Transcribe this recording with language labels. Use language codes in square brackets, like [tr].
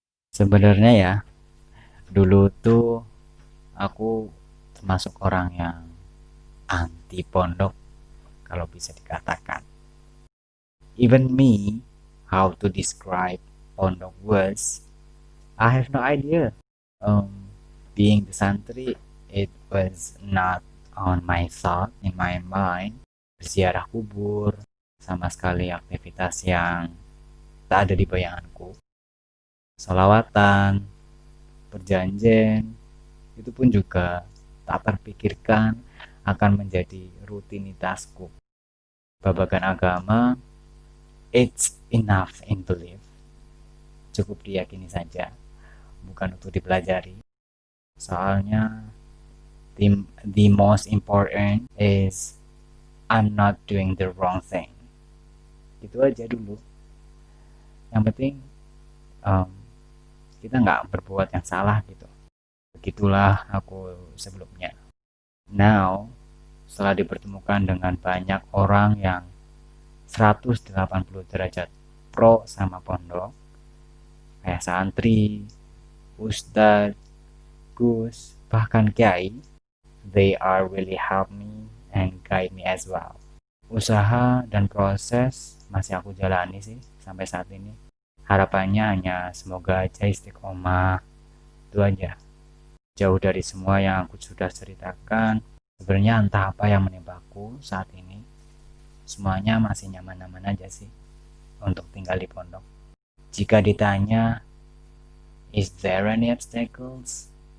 [id] Sebenarnya ya, dulu tuh aku termasuk orang yang anti pondok, kalau bisa dikatakan. [en] Even me, how to describe pondok was, I have no idea. Being the santri, it was not on my thought, in my mind. [id] Berziarah kubur, sama sekali aktivitas yang tak ada di bayanganku. Salawatan, berjanjian, itu pun juga tak terpikirkan akan menjadi rutinitasku. [jv] Babagan agama, [en] it's enough in belief. [id] Cukup diyakini saja, bukan untuk dipelajari. Soalnya [en] the most important is I'm not doing the wrong thing. [id] Itu aja dulu. Yang penting kita nggak berbuat yang salah gitu. Begitulah aku sebelumnya. [en] Now, [id] setelah dipertemukan dengan banyak orang yang 180 derajat pro sama pondok, kayak santri, ustadz, gus, bahkan kiai, [en] they are really help me and guide me as well. [id] Usaha dan proses masih aku jalani sih sampai saat ini. Harapannya hanya semoga aja istiqomah, itu aja. Jauh dari semua yang aku sudah ceritakan, sebenarnya entah apa yang menimbaku saat ini, semuanya masih nyaman-nyaman aja sih untuk tinggal di pondok. Jika ditanya, [en] is there any obstacles?